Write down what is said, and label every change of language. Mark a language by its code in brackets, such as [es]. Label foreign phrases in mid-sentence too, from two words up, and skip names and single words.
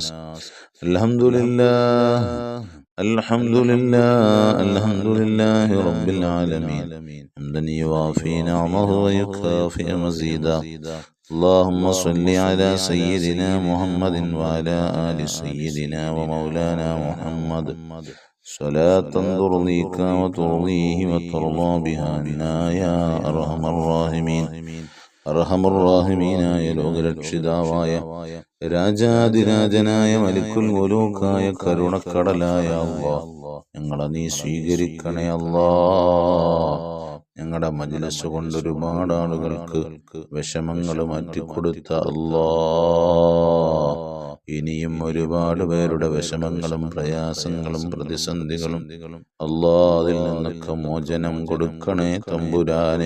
[ar] الحمد لله الحمد لله الحمد لله رب العالمين حمدا يوافي نعمه ويكافئ مزيدا. اللهم صل على سيدنا محمد وعلى آل سيدنا ومولانا محمد صلاة ترضيك وترضيه وترضى بها عنا يا أرحم الراحمين. [ml] അർഹമർറാഹിമീനായ ലോകരക്ഷിതാവായ രാജാതിരാജനായ മലിക്കുൽ മുലൂക്കായ കരുണക്കടലായ അല്ലാഹ്, ഞങ്ങളെ നീ സ്വീകരിക്കണേ അല്ലാഹ്. ഞങ്ങളുടെ മജ്‌ലിസ് കൊണ്ട് ഒരുപാട് ആളുകൾക്ക് വിഷമങ്ങൾ മാറ്റിക്കൊടുത്ത അല്ലാഹ്, ഇനിയും ഒരുപാട് പേരുടെ വിഷമങ്ങളും പ്രയാസങ്ങളും പ്രതിസന്ധികളും അല്ലാഹ് അതിൽ നിന്നൊക്കെ മോചനം കൊടുക്കണേ തമ്പുരാനെ.